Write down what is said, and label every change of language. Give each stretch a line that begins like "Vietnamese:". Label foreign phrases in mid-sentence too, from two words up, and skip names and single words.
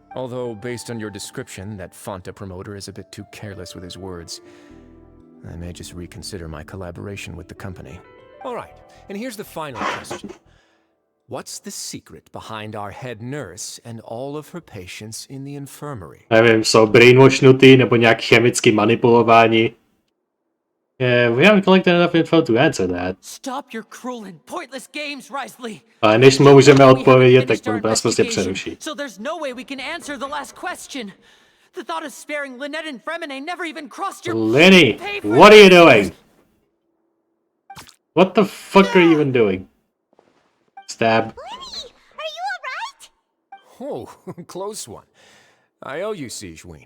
English: Although, based on your description, that Fonta promoter is a bit too careless with his words. I may just reconsider my collaboration with the company. All right, and here's the final question. What's the secret behind our head nurse and all of her patients in the infirmary?
Czech: Nevím, jsou brainwashnutý nebo nějak chemicky manipulováni.
English: Yeah, we haven't collected enough info to answer that. Stop your cruel and pointless games, Wriothesley.
Czech: Ale než můžeme odpovědět, tak to nás prostě přeruší.
English: So there's no way we can answer the last question. The thought of sparing Lynette and Fremine never even crossed your... Lenny, what are you doing? What the fuck are you even doing? Stab. Lenny, are you alright? Oh, close one. I owe you, Sigewinne.